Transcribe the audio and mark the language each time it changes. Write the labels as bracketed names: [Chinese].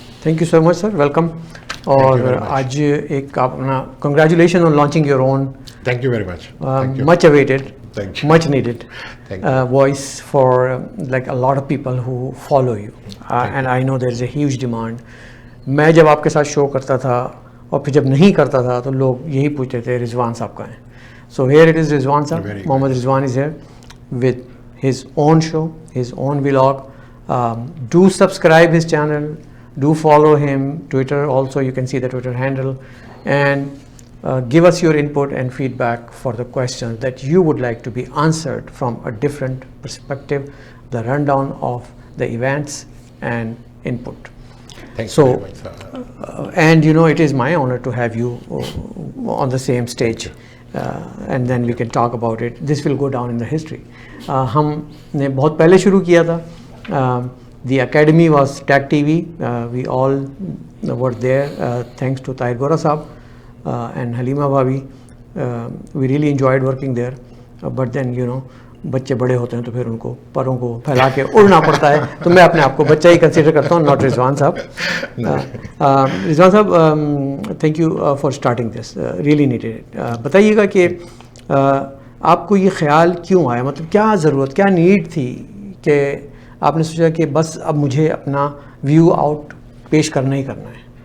[English] Thank you so much, sir. Welcome. [Hindi] और आज एक अपना [English] congratulations on launching your own. Thank you very much. Much awaited. Thank you. Much needed. Thank you. Voice for like a lot of people who follow you. And I know there is a huge demand. [Hindi] मैं जब आपके साथ show करता था और फिर जब नहीं करता था तो लोग यही पूछते थे रिजवान साहब कहाँ हैं. [English] So here it is, Rizwan sir. Mohammad Rizwan is here with his own show, his own vlog. Do subscribe his channel. Do follow him. Twitter also, you can see the Twitter handle. And give us your input and feedback for the questions that you would like to be answered from a different perspective, the rundown of the events and input. Thanks very much, sir. And it is my honor to have you on the same stage. And then we can talk about it. This will go down in the history. [Hindi] हमने बहुत पहले शुरू किया था. [English] The academy was TAG TV. We all were there thanks to Tahir Gora Saab and Halima Bhabi. We really enjoyed working there. But then [Hindi] बच्चे बड़े होते हैं तो फिर उनको परों को फैला के उड़ना पड़ता है. तो मैं अपने आप को बच्चा ही कंसीडर करता हूँ, नॉट रिजवान साहब. रिजवान साहब, [English] Thank you for starting this, really needed it. [Hindi] बताइएगा कि आपको ये ख्याल क्यों आया, मतलब क्या ज़रूरत, क्या नीड थी कि आपने सोचा कि बस अब मुझे अपना व्यू आउट पेश करना ही करना है.